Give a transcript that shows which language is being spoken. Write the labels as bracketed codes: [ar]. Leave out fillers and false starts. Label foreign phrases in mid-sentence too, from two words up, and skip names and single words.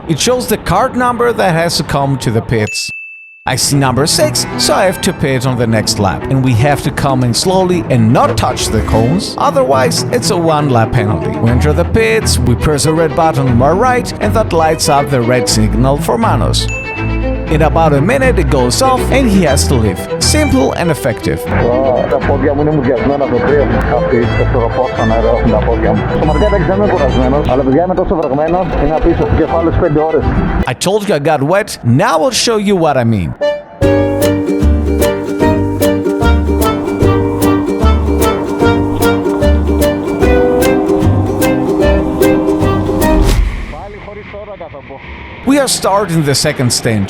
[en] It shows the card number that has to come to the pits. I see number 6, so I have to pit on the next lap, and we have to come in slowly and not touch the cones, otherwise it's a 1-lap penalty. We enter the pits, we press the red button on our right, and that lights up the red signal for Manos. In about a minute it goes off and he has to leave. Simple and effective. [el] Τα πόδια μου είναι μουδιασμένα από το κρύο. Αυτή, το πώ στο νερό έχουν τα πόδια μου. Σωματικά εντάξει δεν είμαι κουρασμένος, αλλά παιδιά είμαι τόσο βραγμένος, είναι απίστευτο και έχω άλλες 5 ώρες. [en] I told you I got wet, now I'll show you what I mean. We are starting the second stint.